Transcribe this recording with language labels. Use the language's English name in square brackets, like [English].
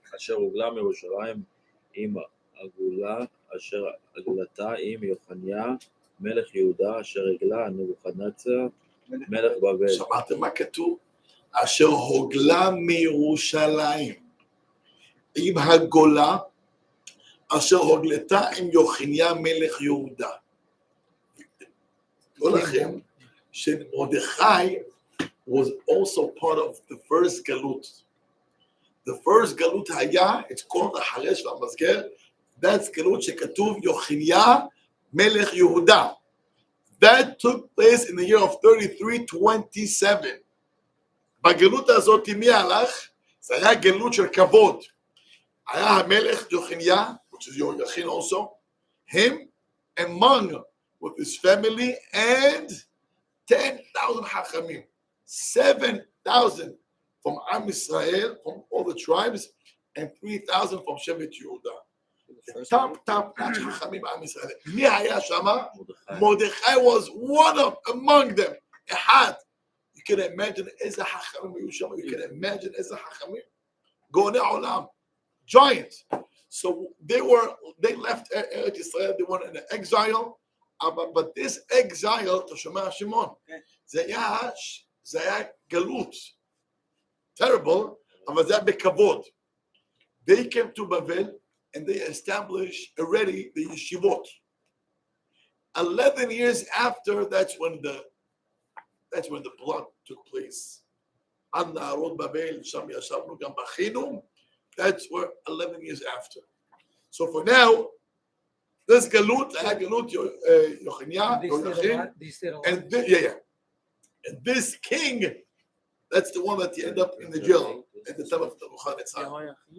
[Hebrew] אשר הוגלה מירושלים עם הגולה אשר הגלתה עם יוחניה מלך יהודה אשר הגלה נבוכדנצר מלך בבל. שמעתם מה כתוב? אשר הוגלה מירושלים עם הגולה אשר הוגלתה עם יוחניה מלך יהודה. תראו לכם שמרדכי [English] was also part of the first galut. The first galut [Hebrew] היה, [English] it's called החרש והמסגר, that's galut [Hebrew] שכתוב יוחניה מלך יהודה. [English] That took place in the year of 33:27. [Hebrew] בגלות הזאת מי הלך? זה היה גלות של כבוד. היה המלך יוחניה, [English] which is Yoachin also, him among with his family and 10,000 hachamim, 7,000 from Am Israel, from all the tribes, and 3,000 from Shevet Yehuda. The top notch hachamim Am Israel. [Hebrew] מי היה שמה? [English] Mordechai was one of among them. [Hebrew] אחד. [English] You can imagine [Hebrew] איזה חכמים היו שם. [English] You can imagine [Hebrew] איזה חכמים. גאוני עולם. [English] Giants. So they left Eretz Israel. They went in exile. But this exile, [Hebrew] אתה שומע שמעון, זה היה גלות. [English] Terrible, [Hebrew] אבל זה היה בכבוד. [English] They came to Bavel and they established already the yeshivot. 11 years after, that's when the That's when the blood took place. [Hebrew] עד נהרות בבל, שם ישבנו, גם בכינו. [English] That's where 11 years after. So for now, this galut, I had galut, Yochania, Yochim, and and this king, that's the one that he ended up in the jail at the time of the Nebuchadnezzar.